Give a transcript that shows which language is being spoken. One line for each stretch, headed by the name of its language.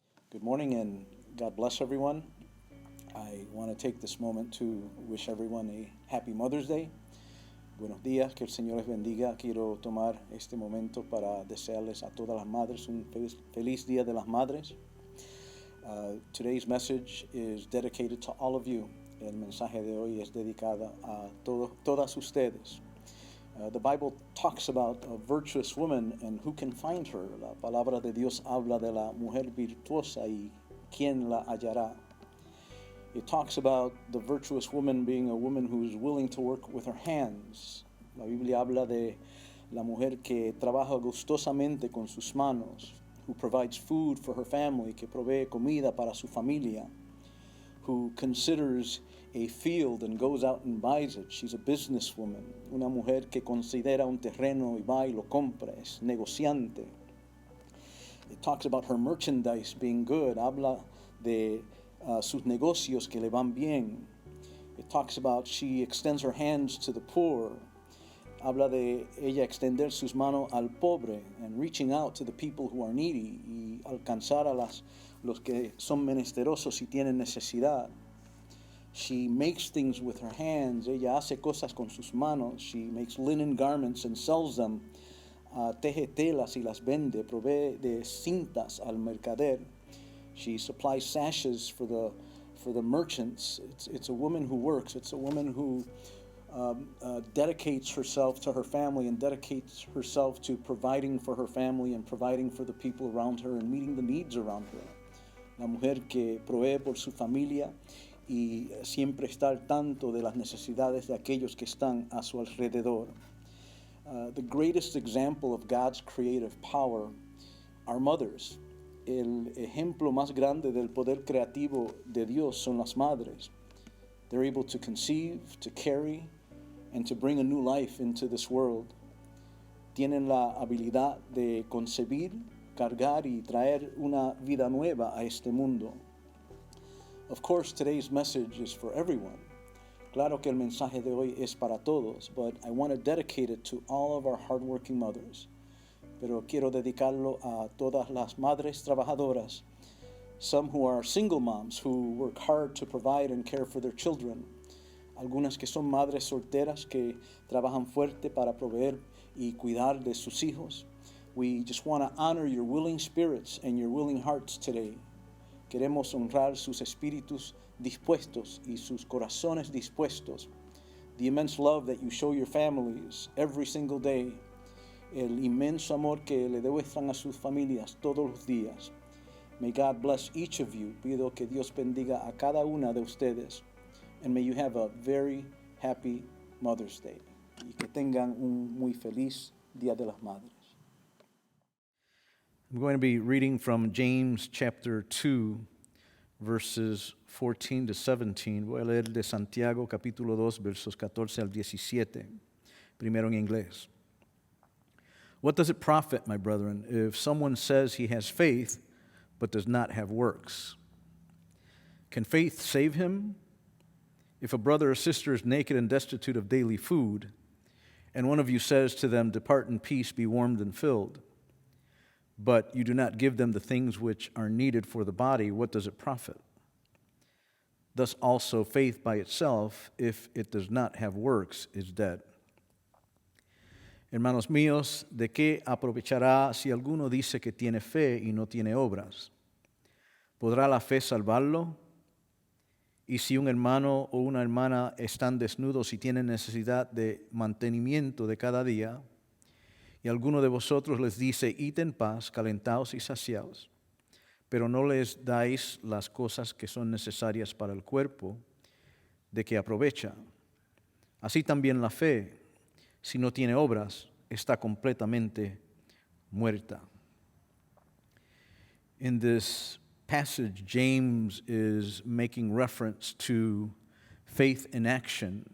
English: Good morning and God bless everyone. I want to take this moment to wish everyone a happy Mother's Day.
Spanish: Buenos días, que el Señor les bendiga. Quiero tomar este momento para desearles a todas las madres un feliz Día de las Madres.
English: Today's message is dedicated to all of you.
Spanish: El mensaje de hoy es dedicado a todas ustedes.
English: The Bible talks about a virtuous woman and who can find her.
Spanish: La palabra de Dios habla de la mujer virtuosa y quién la hallará.
English: It talks about the virtuous woman being a woman who is willing to work with her hands.
Spanish: La Biblia habla de la mujer que trabaja gustosamente con sus manos,
English: who provides food for her family,
Spanish: que provee comida para su familia,
English: who considers a field and goes out and buys it. She's a businesswoman,
Spanish: una mujer que considera un terreno y va y lo compra, es negociante.
English: It talks about her merchandise being good,
Spanish: habla de sus negocios que le van bien.
English: It talks about she extends her hands to the poor.
Spanish: Habla de ella extender sus manos al pobre
English: and reaching out to the people who are needy
Spanish: y alcanzar a los que son menesterosos y tienen necesidad.
English: She makes things with her hands.
Spanish: Ella hace cosas con sus manos.
English: She makes linen garments and sells them.
Spanish: Teje telas y las vende. Provee de cintas al mercader.
English: She supplies sashes for the merchants. It's a woman who works. It's a woman who dedicates herself to her family and dedicates herself to providing for her family and providing for the people around her and meeting the needs around her.
Spanish: La mujer que provee por su familia y siempre está al tanto de las necesidades de aquellos que están a su alrededor.
English: The greatest example of God's creative power are mothers.
Spanish: El ejemplo más grande del poder creativo de Dios son las madres.
English: They're able to conceive, to carry, and to bring a new life into this world.
Spanish: Tienen la habilidad de concebir, cargar y traer una vida nueva a este mundo.
English: Of course, today's message is for everyone.
Spanish: Claro que el mensaje de hoy es para todos,
English: but I want to dedicate it to all of our hardworking mothers.
Spanish: Pero quiero dedicarlo a todas las madres trabajadoras,
English: some who are single moms who work hard to provide and care for their children,
Spanish: algunas que son madres solteras que trabajan fuerte para proveer y cuidar de sus hijos.
English: We just want to honor your willing spirits and your willing hearts today.
Spanish: Queremos honrar sus espíritus dispuestos y sus corazones dispuestos.
English: The immense love that you show your families every single day.
Spanish: El inmenso amor que le demuestran a sus familias todos los días.
English: May God bless each of you.
Spanish: Pido que Dios bendiga a cada una de ustedes.
English: And may you have a very happy Mother's Day.
Spanish: Y que tengan un muy feliz Día de las Madres.
English: I'm going to be reading from James chapter 2, verses 14 to 17.
Spanish: Voy a leer de Santiago capítulo 2, versos 14 al 17. Primero en inglés.
English: What does it profit, my brethren, if someone says he has faith but does not have works? Can faith save him? If a brother or sister is naked and destitute of daily food, and one of you says to them, "Depart in peace, be warmed and filled," but you do not give them the things which are needed for the body, what does it profit? Thus also faith by itself, if it does not have works, is dead.
Spanish: Hermanos míos, ¿de qué aprovechará si alguno dice que tiene fe y no tiene obras? ¿Podrá la fe salvarlo? Y si un hermano o una hermana están desnudos y tienen necesidad de mantenimiento de cada día, y alguno de vosotros les dice, id en paz, calentaos y saciaos, pero no les dais las cosas que son necesarias para el cuerpo, ¿de qué aprovecha? Así también la fe, si no tiene obras, está completamente muerta.
English: In this passage, James is making reference to faith in action.